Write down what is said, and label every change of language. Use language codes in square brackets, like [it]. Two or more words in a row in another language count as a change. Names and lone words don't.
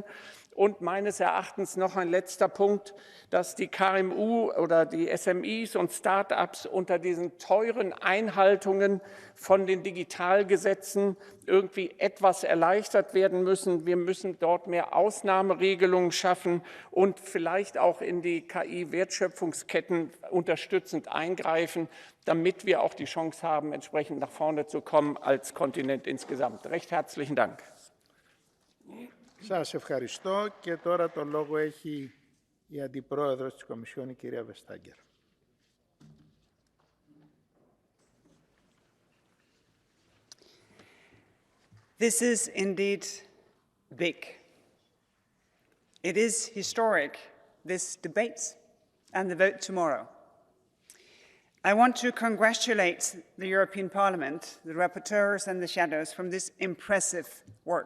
[de] Und meines Erachtens noch ein letzter Punkt, dass die KMU oder die SMEs und Start-ups unter diesen teuren Einhaltungen von den Digitalgesetzen irgendwie etwas erleichtert werden müssen. Wir müssen dort mehr Ausnahmeregelungen schaffen und vielleicht auch in die KI-Wertschöpfungsketten unterstützend eingreifen, damit wir auch die Chance haben, entsprechend nach vorne zu kommen als Kontinent insgesamt. Recht herzlichen Dank. [el] Σας ευχαριστώ και τώρα το λόγο έχει η Αντιπρόεδρος της Κομισιόν, η κυρία Βεστάγκερ. [en] This is indeed big. It is historic, this debate and the vote tomorrow. I want to congratulate the European Parliament, the rapporteurs and the shadows from this impressive work.